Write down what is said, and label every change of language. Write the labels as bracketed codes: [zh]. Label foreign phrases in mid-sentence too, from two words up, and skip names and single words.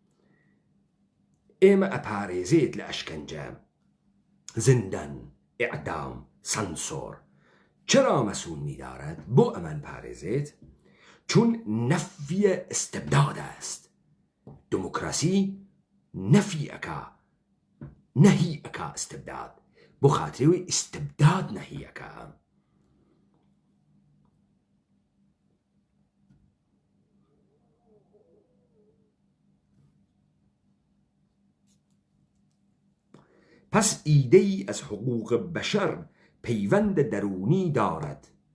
[ckb] ئێمە ئەپارێزێت لە ئەشکەنجە زندان ئیعدام سانسۆر [fa] چرا مسئول می دارد [ckb] بۆ ئەمان پارێزێت [fa] چون نەفی استبداد است [ckb] دموکراسی نەفی ئەکا نەهی ئەکا استبداد بۆ خاترەوەی استبداد نەهی ئەکا [fa] پس ایده‌ای از حقوق بشر پیوند درونی دارد